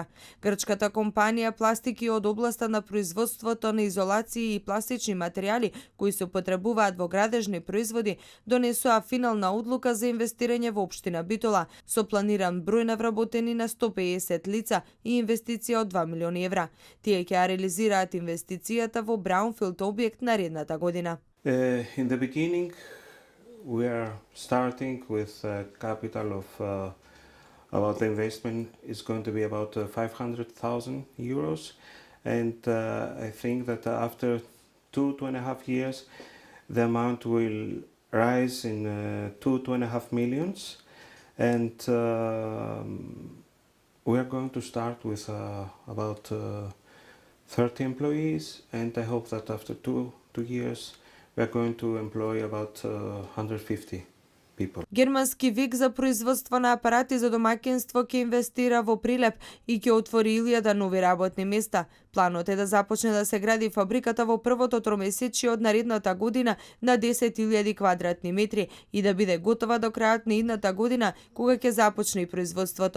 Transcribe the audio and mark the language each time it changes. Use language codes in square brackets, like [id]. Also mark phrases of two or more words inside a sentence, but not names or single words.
[mk] Грчката компанија Пластики од областа на производството на изолации и пластични материјали кои се употребуваат во градежни производи, донесоа финална одлука за инвестирање во општина Битола со планиран број на вработени на 150 лица и инвестиција од 2 милиони евра. Тие ќе ја реализираат инвестицијата во браунфилд објект наредната година. [en] In the beginning, we are starting with a capital of about the investment is going to be about 500,000 euros, and I think that after 2.5 years, the amount will rise in 2.5 millions, and we are going to start with about 30 employees, and I hope that after two years we are going to employ about 150 people. [mk] Германски ВИК за производство на апарати за домаќинство ќе инвестира во Прилеп и ќе отвори 1000 нови работни места. Планот е да започне да се гради фабриката во првото тромесечие од наредната година на 10.000 квадратни метри и да биде готова до крајот на идната година, кога ќе започне и производството.